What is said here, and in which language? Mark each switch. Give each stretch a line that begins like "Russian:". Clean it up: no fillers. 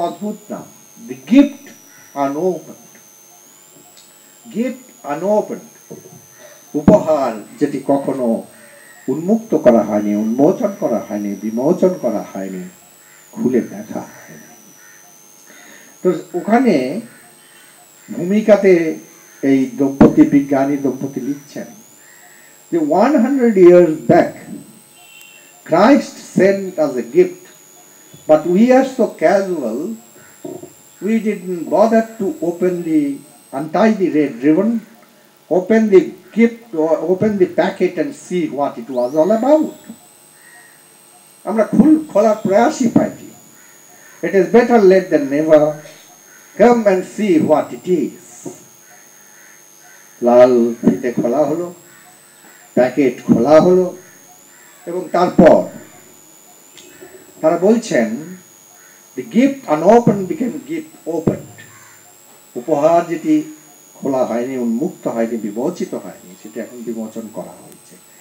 Bangla: অদ্ভুত নাম, the gift আনওপেন্ড। Gift আনওপেন্ড, উপহার যেটি কখনো উন্মুক্ত করা হয়নি, উন্মোচন করা হয়নি, বিমোচন করা হয়নি, খুলে দেখা হয়নি। তো ওখানে ভূমিকাতে এই দম্পতি, বিজ্ঞানী দম্পতি লিখছেন যে
English: 100 years back Christ sent us a gift, but we are so casual we didn't bother to untie the red ribbon, open the gift, open the packet and see what it was all about.
Bangla: আমরা খোলার প্রয়াসই পাইনি।
English: It is better late than never. Come and see what it is.
Bangla: লাল ফিতে খোলা হলো, packet খোলা হলো, এবং তারপর তারা বলছেন
English: the gift unopened became gift opened.
Bangla: উপহার যেটি খোলা হয়নি, উন্মুক্ত হয়নি, বিমোচিত হয়নি, সেটা এখন বিমোচন করা হয়েছে।